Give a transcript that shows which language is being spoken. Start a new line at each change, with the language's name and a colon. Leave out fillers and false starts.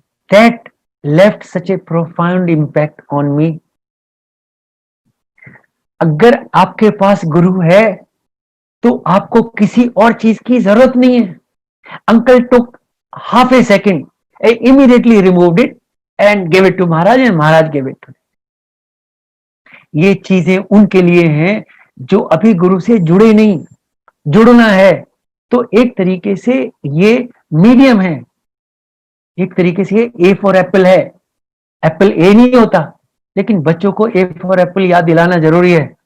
English: That left such a profound impact on me.
Hindi: अगर आपके पास गुरु है तो आपको किसी और चीज की जरूरत नहीं है।
English: Uncle took half a second, I immediately removed it and gave it to Maharaj and Maharaj gave it to me.
Hindi: ये चीजें उनके लिए हैं जो अभी गुरु से जुड़े नहीं। जुड़ना है तो एक तरीके से ये मीडियम है, एक तरीके से ए फॉर एप्पल है। एप्पल ए नहीं होता, लेकिन बच्चों को ए फॉर एप्पल याद दिलाना जरूरी है।